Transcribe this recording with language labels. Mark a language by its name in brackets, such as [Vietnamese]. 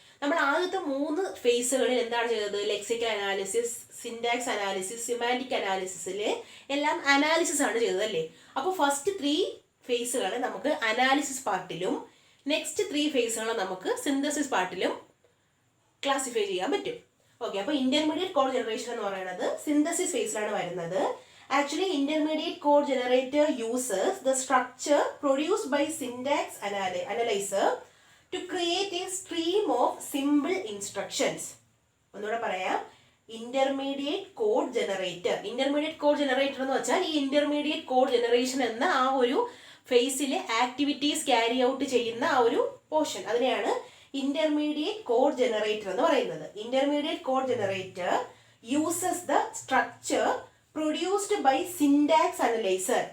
[Malayalam] നമ്മൾ ആദ്യത്തെ 3 ഫേസുകളിൽ എന്താണ് ചെയ്തത്? Lexical analysis, syntax analysis, semantic അനാലിസിസിൽ എല്ലാം അനാലിസിസ് ആണ് ചെയ്തത് അല്ലേ? അപ്പോൾ ഫസ്റ്റ് 3 ഫേസുകൾ നമുക്ക് അനാലിസിസ് പാർട്ടിലും നെക്സ്റ്റ് 3 ഫേസുകൾ നമുക്ക് സിന്തസിസ് പാർട്ടിലും ക്ലാസിഫൈ ചെയ്യാൻ പറ്റും. ഓക്കെ, അപ്പോൾ ഇന്റർമീഡിയറ്റ് കോഡ് ജനറേഷൻ എന്ന് പറയുന്നത് സിന്തസിസ് ഫേസിലാണ് വരുന്നത്. [English] Actually, intermediate code generator uses the structure produced by syntax analyzer to create a stream of simple instructions. [Malayalam] ഒന്നുകൂടെ പറയാം, intermediate code generator. Intermediate code generator എന്ന് വെച്ചാൽ ഈ ഇന്റർമീഡിയറ്റ് കോഡ് ജനറേഷൻ എന്ന ആ ഒരു ഫേസിലെ ആക്ടിവിറ്റീസ് ക്യാരി ഔട്ട് ചെയ്യുന്ന ആ ഒരു പോർഷൻ, അതിനെയാണ് ഇന്റർമീഡിയറ്റ് കോഡ് ജനറേറ്റർ എന്ന് പറയുന്നത്. [English] Intermediate code generator uses the structure produced by syntax analyser.